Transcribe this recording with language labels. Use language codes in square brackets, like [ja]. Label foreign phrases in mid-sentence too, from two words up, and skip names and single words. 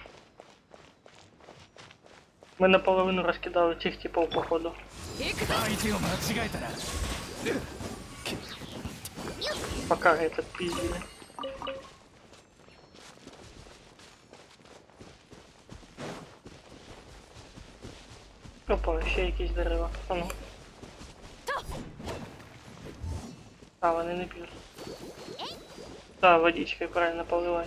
[ru] Мы наполовину раскидали тех типов походу. [ja] 相手を間違えたら [ru] Пока этот пиздили. [uk] Опа, ще якісь дерева. А ну. А, вони не п'ють. [ru] Да, водичкой правильно поливай.